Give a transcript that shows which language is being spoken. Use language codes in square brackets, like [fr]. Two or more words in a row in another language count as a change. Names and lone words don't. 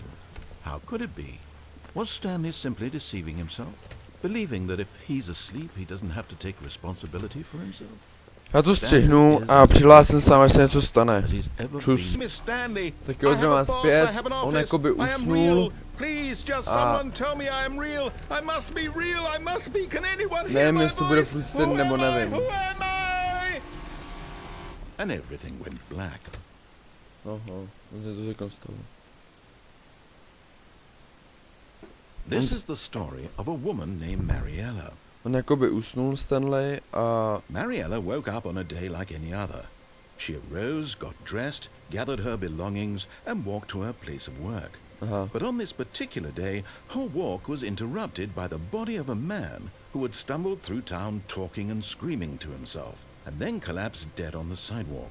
[en] How could it be? Was Stanley simply deceiving himself? Believing that if he's asleep, he doesn't have to take responsibility for himself? [cs] Já to střihnu a přihlásím sám, až se něco stane. Čus. Tak jo, jdeme zpět, on jakoby usnul. Nevím, jestli to bude furt stejný, nebo nevím. [en] And everything went black. [cs] Aha, on se to řekl stalo. [en] This is the story of a woman named Mariella. [cs] On jakoby usnul Stanley a... [en] Mariella woke up on a day like any other. She arose, got dressed, gathered her belongings, and walked to her place of work. But on this particular day, her walk was interrupted by the body of a man who had stumbled through town talking and screaming to himself, and then collapsed dead on the sidewalk.